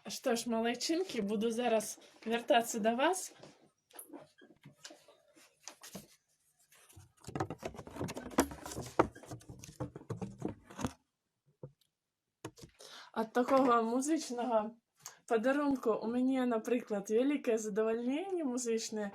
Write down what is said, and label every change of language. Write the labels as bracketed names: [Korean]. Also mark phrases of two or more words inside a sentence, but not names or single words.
[Ukrainian] Що ж, малайчинки, буду зараз вертатися до вас. [Belarusian] Ад такого музичного падарунку у мяне, напрыклад, вялікае задавальненне музычнае.